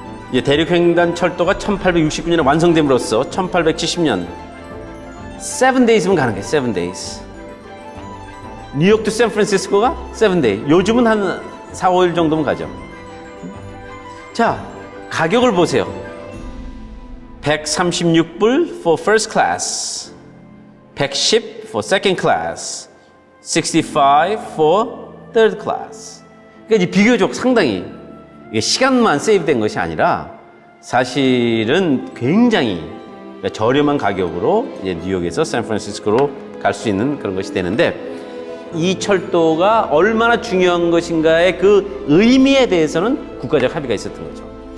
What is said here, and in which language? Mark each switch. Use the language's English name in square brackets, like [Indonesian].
[Korean] 이제 대륙횡단 철도가 1869년에 완성됨으로써 1870년 [English] 7days [Korean] 면 가는 거예요. [English] 7days. [Korean] 뉴욕 또 샌프란시스코가 7day. 요즘은 한 4, 5일 정도면 가죠. 자, 가격을 보세요. [English] 136불 for first class, 110 for second class, 65 for third class. [Korean] 그러니까 이제 비교적 상당히 시간만 세이브된 것이 아니라 사실은 굉장히 저렴한 가격으로 이제 뉴욕에서 샌프란시스코로 갈 수 있는 그런 것이 되는데, 이 철도가 얼마나 중요한 것인가의 그 의미에 대해서는 국가적 합의가 있었던 거죠.